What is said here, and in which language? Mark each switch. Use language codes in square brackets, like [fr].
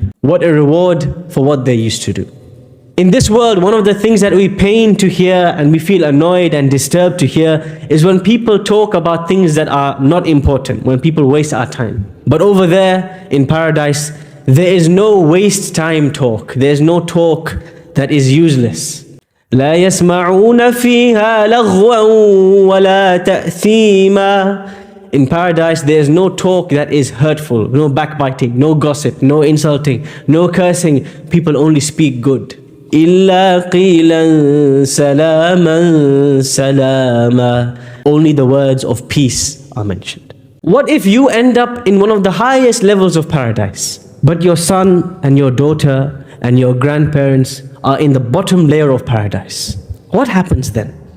[en] What a reward for what they used to do. In this world, one of the things that we pain to hear and we feel annoyed and disturbed to hear is when people talk about things that are not important, when people waste our time. But over there in paradise, there is no waste time talk. There is no talk that is useless. [ar] لا يسمعون فيها لغوا ولا تأثيما. [en] In paradise, there is no talk that is hurtful, no backbiting, no gossip, no insulting, no cursing. People only speak good. [ar] إلا قيلا سلاما سلاما. [en] Only the words of peace are mentioned. What if you end up in one of the highest levels of paradise, but your son and your daughter and your grandparents are in the bottom layer of paradise? What happens then?